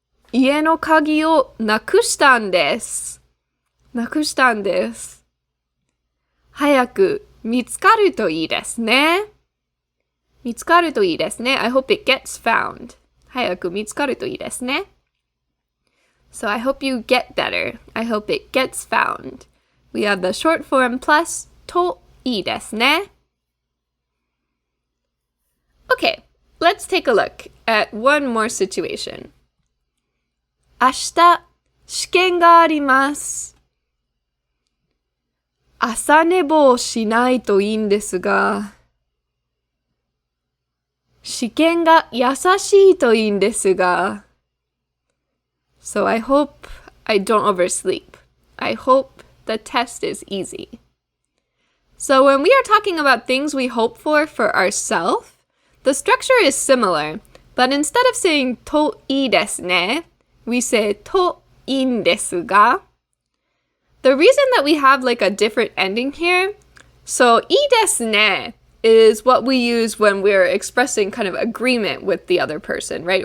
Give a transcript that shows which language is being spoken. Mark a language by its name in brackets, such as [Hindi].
[Japanese] 家の鍵をなくしたんです。なくしたんです。早く見つかるといいですね。見つかるといいですね。 [English] I hope it gets found. [Japanese] 早く見つかるといいですね。 [English] So I hope you get better. I hope it gets found. We have the short form plus [Japanese] といいですね. [English] Okay, let's take a look at one more situation. [Japanese] 明日、試験があります。朝寝坊しないといいんですが、試験が優しいといいんですが。 [English] So I hope I don't oversleep. I hope the test is easy. So when we are talking about things we hope for ourselves, the structure is similar, but instead of saying [Japanese] といいですね, [English] we say [Japanese] といいんですが. [English] The reason that we have like a different ending here, so [Japanese] いいですね [English] is what we use when we're expressing kind of agreement with the other person, right?